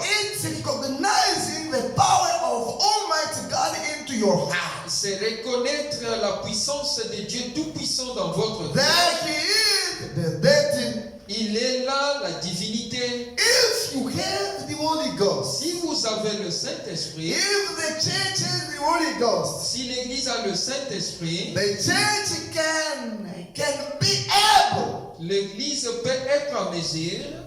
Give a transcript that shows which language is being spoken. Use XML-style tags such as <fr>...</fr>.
<en>It's recognizing the power of Almighty God into your heart.</en> <fr>C'est reconnaître la puissance de Dieu Tout-Puissant dans votre</fr> <en>There</en> <fr>cœur.</fr> <en>He is, the deity.</en> <fr>Il est là, la divinité.</fr> <en>If you have the Holy Ghost,</en> <fr>Si vous avez le Saint-Esprit,</fr> <en>if the church has the Holy Ghost,</en> <fr>si l'Église a le Saint-Esprit,</fr> <en>the church can be able</en> <fr>l'Église peut être en mesure</fr>